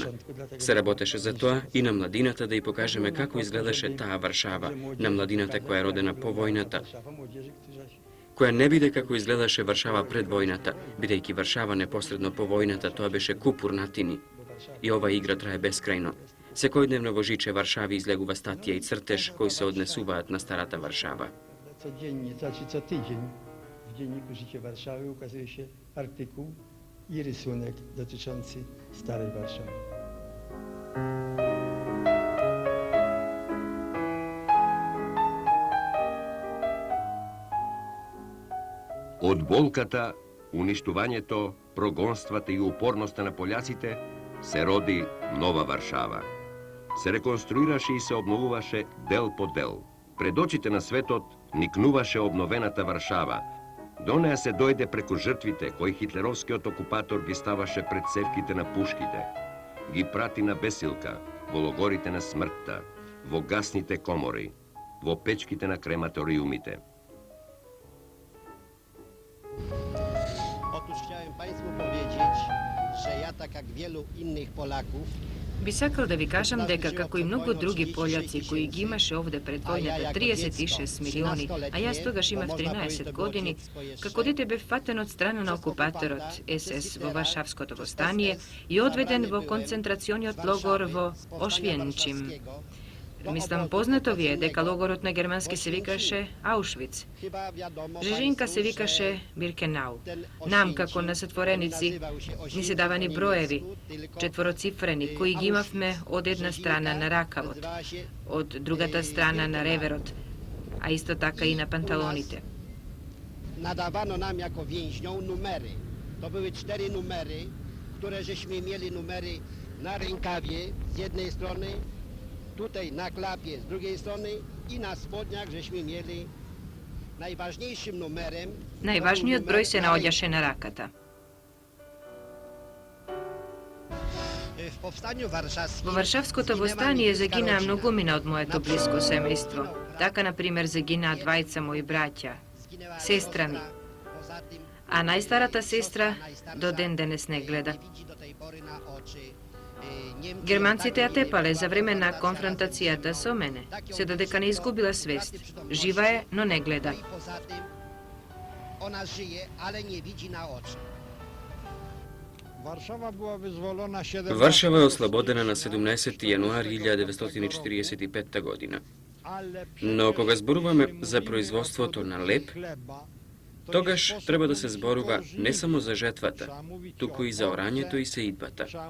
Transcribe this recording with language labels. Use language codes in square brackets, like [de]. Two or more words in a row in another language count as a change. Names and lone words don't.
[mk] Се работеше за тоа и на младината да ја покажеме како изгледаше таа Варшава, на младината која е родена по војната, која не биде како изгледаше Варшава пред војната, бидејќи Варшава непосредно по војната тоа беше куп урнатини. И ова игра трае бескрајно. Секојдневно во Жиче Варшави излегува статија и цртеж кои се однесуваат на старата Варшава. [pl] W dzienniku Życie Warszawy ukazuje się artykuł i rysunek dotyczący Starej Warszawy. [mk] Од болката, уништувањето, прогонствата и упорноста на пољаците се роди нова Варшава. Се реконструираше и се обновуваше дел по дел. Пред очите на светот никнуваше обновената Варшава. До неа се дојде преку жртвите кои хитлеровскиот окупатор ги ставаше пред цевките на пушките. Ги прати на бесилка, во логорите на смртта, во гасните комори, во печките на крематориумите. [pl] Otóż chciałem Państwu powiedzieć, że ja tak jak wielu innych Polaków [mk] Би сакал да ви кажам дека како и многу други пољаци кои ги имаше овде пред војната 36 милиони, а јас тогаш имав 13 години, како дете бев фатен од страна на окупаторот СС во Варшавското востание и одведен во концентрациониот логор во Ошвенчим. Мислам, познато ви е дека логорот на германски се викаше Аушвиц. Жежинка се викаше Биркенау. Нам, како на сотвореници, ни се давани броеви, четвороцифрени, кои ги имавме од една страна на ракавот, од другата страна на реверот, а исто така и на панталоните. [pl] Nadawano nam jako więźniom numery. To były 4 numery, które żeśmy mieli numery na rękawie z jednej strony, tutaj na klapie z drugiej strony i na spodniach żeśmy mieli najważniejszym numerem. [mk] Најважниот број се наоѓаше на раката. [pl] W powstaniu warszawskim [mk] Во Варшавското востание загинаа многумина од моето блиско семејство. Така, например, загинаа двајца мои браќа, сестра ми. А најстарата сестра до ден денес не гледа. Германците ја тепале за време на конфронтацијата со мене, се додека не изгубила свест. Жива е, но не гледа. [pl] Ona żyje, ale nie widzi na oczy. [mk] Варшава е ослободена на 17 јануари 1945 година. Но кога зборуваме за производството на леб, тогаш треба да се зборува не само за жетвата, туку и за орањето и сеидбата.